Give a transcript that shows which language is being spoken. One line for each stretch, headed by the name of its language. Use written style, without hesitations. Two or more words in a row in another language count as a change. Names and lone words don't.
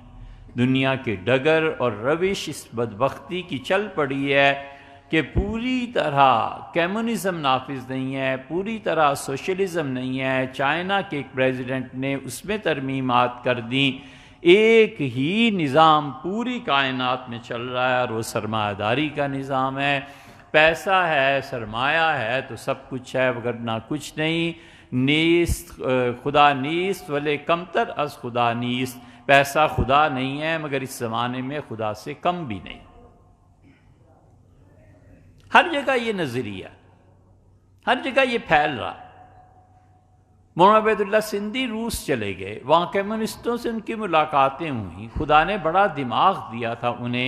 Urdu: دنیا کے ڈگر اور روش اس بدبختی کی چل پڑی ہے کہ پوری طرح کمیونزم نافذ نہیں ہے، پوری طرح سوشلزم نہیں ہے۔ چائنا کے ایک پریزیڈنٹ نے اس میں ترمیمات کر دیں، ایک ہی نظام پوری کائنات میں چل رہا ہے، اور وہ سرمایہ داری کا نظام ہے۔ پیسہ ہے، سرمایہ ہے تو سب کچھ ہے، وگرنہ کچھ نہیں۔
Persian: نیست خدا نیست ولے کمتر از خدا نیست،
Urdu: پیسہ خدا نہیں ہے مگر اس زمانے میں خدا سے کم بھی نہیں۔ ہر جگہ یہ نظریہ، ہر جگہ یہ پھیل رہا۔ مولانا عبید اللہ سندھی روس چلے گئے، وہاں کمیونسٹوں سے ان کی ملاقاتیں ہوئیں، خدا نے بڑا دماغ دیا تھا انہیں۔